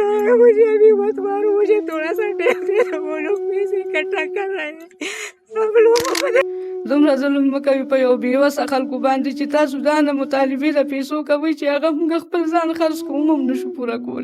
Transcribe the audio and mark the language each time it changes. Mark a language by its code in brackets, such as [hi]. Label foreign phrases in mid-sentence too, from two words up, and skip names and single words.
[ur] ہے مجھے ابھی مت مارو، مجھے تھوڑا سا ٹائم دے دو، وہ لوگ پیسے اکٹھا کر رہے ہیں سب لوگوں کو. [ps] دومره ظلم مه کوي په یو بېوسه خلکو باندې چې تاسو دا نه مطالبې د پیسو کوئ چې هغه موږ خپل ځان خرڅ کوو هم نشو پوره کولی.